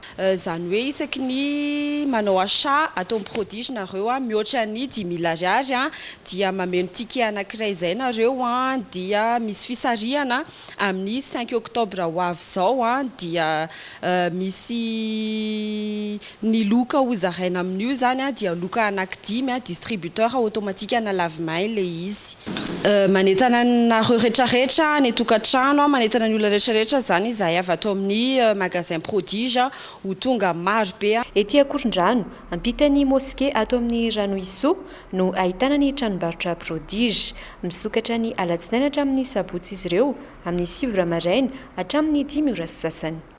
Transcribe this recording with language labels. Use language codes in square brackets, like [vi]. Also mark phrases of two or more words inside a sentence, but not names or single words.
[mg] Zany hoe isaky ny manao achat atao amin'ny prodige nareo a mihoatra ny 10 000 ariary a dia mameno ticket anankiray izay nareo a dia misy fisarihana amin'ny 5 octobre ho avy zao a dia misy ny loka hozaraina amin'io zany a dia loka anankidimy a [fr] distributeur automatique [mg] ana lave-main le izy manentana nareo rehetrarehetra ny tokantrano manentana ny olona rehetrarehetra zany izahay avy ato amin'ny magasin prodige ho tonga maro be. Ety Akorondrano ampitany moské ato amin'ny rano iso no ahitana ny tranombarotra prodige misokatra ny alatsinainy hatramin'ny sabotsy izy ireo amin'ny 7 maraina hatramin'ny 10 ora sasany.